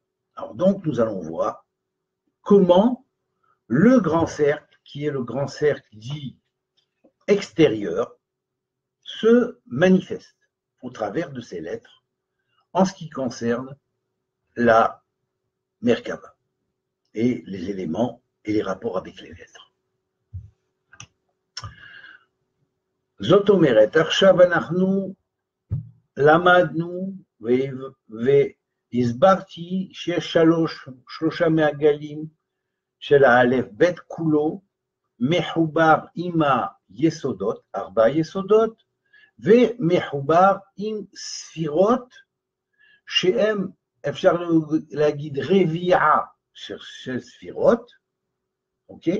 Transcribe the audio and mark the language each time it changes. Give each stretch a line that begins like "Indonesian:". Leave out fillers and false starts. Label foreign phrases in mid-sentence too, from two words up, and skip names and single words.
French: Alors donc, nous allons voir comment le grand cercle, qui est le grand cercle dit extérieur, se manifeste au travers de ces lettres en ce qui concerne la Merkava et les éléments et les rapports avec les lettres.
Hebrew: זאת אומרת, עכשיו אנחנו למדנו והסברתי שיש שלושה מעגלים של האלף בית כולו מחובר עם היסודות, 4 יסודות, ומחובר עם ספירות שהם, אפשר להגיד, רביעה של ספירות, אוקיי?